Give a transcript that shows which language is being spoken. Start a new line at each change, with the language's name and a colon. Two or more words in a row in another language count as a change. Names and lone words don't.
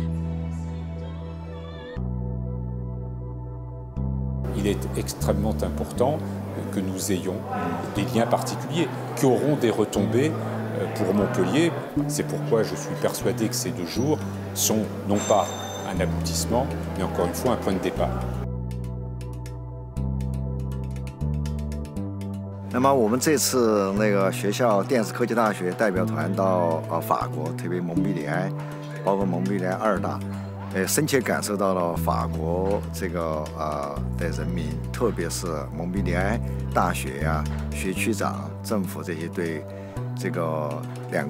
French: Il est extrêmement important que nous ayons des liens particuliers qui auront des retombées pour Montpellier. C'est pourquoi je suis persuadé que ces 2 jours sont non pas un aboutissement, mais encore une fois un point de départ.
Chinese: 那么我们这次学校电子科技大学代表团到法国，特别蒙彼利埃，包括蒙彼利埃2大，深切感受到了法国的人民，特别是蒙彼利埃大学呀、学区长、政府这些对2